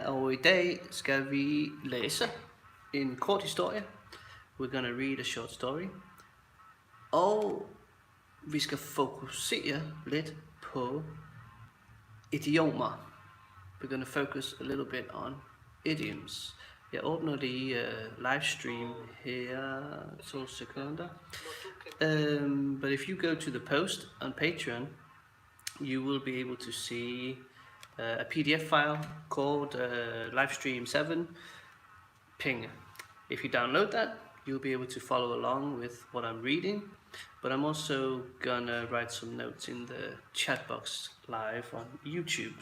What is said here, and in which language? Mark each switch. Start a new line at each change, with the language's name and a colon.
Danish: Og i dag skal vi læse en kort historie.
English: We're gonna read a short story.
Danish: Og vi skal fokusere lidt på idiomer.
English: We're gonna focus a little bit on idioms.
Danish: Jeg åbner lige livestream her 2 sekunder.
English: But if you go to the post on Patreon, you will be able to see a PDF file called Livestream 7 Ping. If you download that, you'll be able to follow along with what I'm reading, but I'm also gonna write some notes in the chat box live on YouTube.